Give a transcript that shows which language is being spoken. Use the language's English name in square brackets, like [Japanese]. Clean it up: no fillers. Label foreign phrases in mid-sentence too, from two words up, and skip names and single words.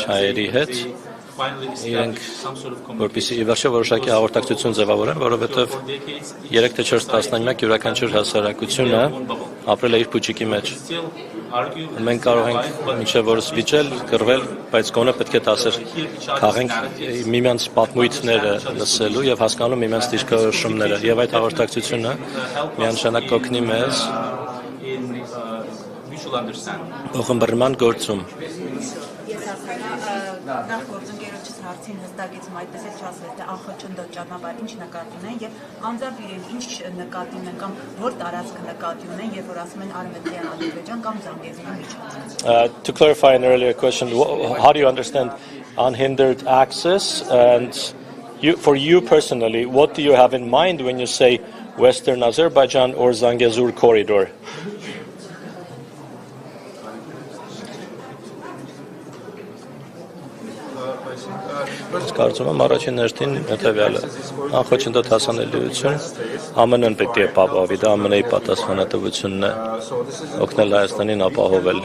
[Armenian] հայերի հետ, իրենք որպեսզի ի վերջո որոշակի հաղորդակցություն ձևավորեն, որովհետև 3 թե 4 տասնամյակ յուրաքանչյուր հասարակությունը ապրել է իր փուչիկի մեջ։ Մենք կարող ենք մինչև օրս վիճել, կռվել, բայց գոնե պետք է դասեր քաղենք միմյանց պատմույթները լսելու եւ հասկանալու միմյանց դիրքորոշումները, եւ այդ հաղորդակցությունը միանշանակ կօգնի մեզ ողջունման գործում։ Նախ գործընկերոջս հարցին հստակեցում այդպես էլ չասել, թե անխոչնդոտ ճանապարհ ինչ նկատի ունեն եւ անձամբ իրենք ինչ նկատի ունեն կամ որ տարածք նկատի ունեն եւ որ ասում են Արմենիան, Ադրբեջան կամ Զանգեզուրի միջանցք։ [English] To clarify an earlier question, how do you understand unhindered access, and for you personally, what do you have in mind when you say Western Azerbaijan or Zangezur corridor? [Armenian] Կարծում եմ առաջին հերթին հետևյալը անխոչնդոտ հասանելիություն ԱՄՆ-ն պետք է ապահովի, դա ԱՄՆ-ի պատասխանատվությունն է օգնել Հայաստանին ապահովել